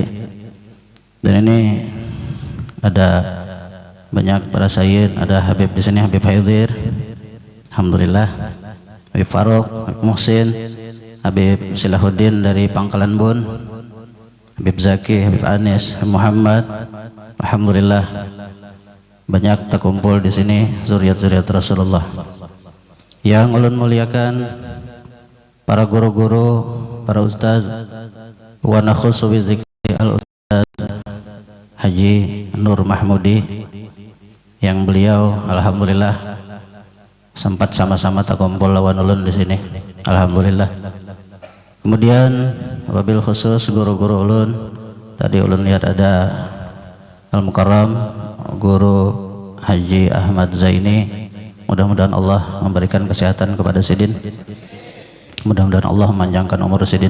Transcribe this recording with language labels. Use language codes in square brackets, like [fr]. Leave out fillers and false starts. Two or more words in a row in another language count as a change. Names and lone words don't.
[id] Dan ini ada banyak para sayyid, ada Habib di sini, Habib Haidir, alhamdulillah, Habib Faruk, Habib Muhsin, Habib Silahuddin dari Pangkalan Bun, Habib Zaki, Habib Anis, Habib Muhammad, alhamdulillah banyak terkumpul di sini zuriat-zuriat Rasulullah. Yang ulun muliakan para guru-guru, para ustaz, [ar] wa nakhussu bi dzikri al-ustaz [id] Haji Nur Mahmudi, yang beliau alhamdulillah sempat sama-sama terkumpul lawan ulun di sini, alhamdulillah. Kemudian [ar] wabil khusus [id] guru-guru ulun, tadi ulun lihat ada Al-Mukarram Guru Haji Ahmad Zaini, mudah-mudahan Allah memberikan kesehatan kepada sidin, mudah-mudahan Allah memanjangkan umur sidin.